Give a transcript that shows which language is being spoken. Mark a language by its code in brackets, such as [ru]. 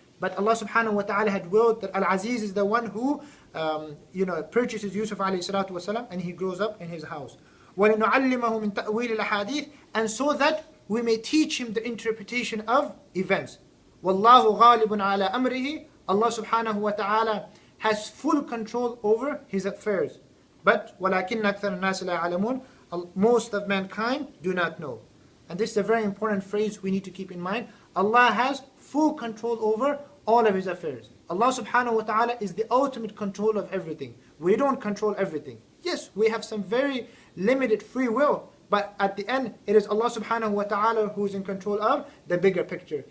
[en] But Allah subhanahu wa ta'ala had willed that Al-Aziz is the one who purchases Yousuf alayhi salatu wasalam, and he grows up in his house. [ar] وَلِنُعَلِّمَهُ مِنْ تَأْوِيلِ الْأَحَادِيثِ. [en] And so that we may teach him the interpretation of events. [ar] وَاللَّهُ غَالِبٌ عَلَى أَمْرِهِ. [en] Allah subhanahu wa ta'ala has full control over his affairs. [ar] But وَلَكِنَّ أَكْثَرَ النَّاسِ لَا يَعْلَمُونَ. [en] Most of mankind do not know. And this is a very important phrase we need to keep in mind. Allah has full control over all of his affairs. Allah subhanahu wa ta'ala is the ultimate control of everything. We don't control everything. Yes, we have some very limited free will, but at the end, it is Allah subhanahu wa ta'ala who is in control of the bigger picture.